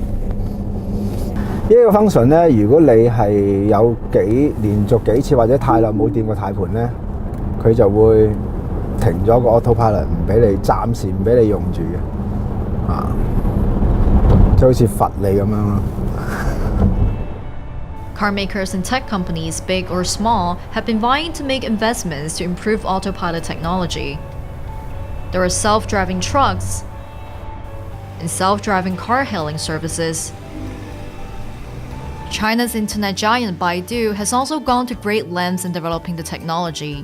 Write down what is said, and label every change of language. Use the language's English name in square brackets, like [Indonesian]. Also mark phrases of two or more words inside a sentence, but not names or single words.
[Cantonese] 呢個 function 咧，如果你係有連續幾次或者太耐冇掂過軚盤咧，佢就會停咗個 autopilot， 唔俾你暫時唔俾你用住嘅，就好似罰你咁樣咯。 [English] Car makers and tech companies, big or small, have been vying to make investments to improve autopilot technology. There are self-driving trucks and self-driving car-hailing services. China's internet giant Baidu has also gone to great lengths in developing the technology.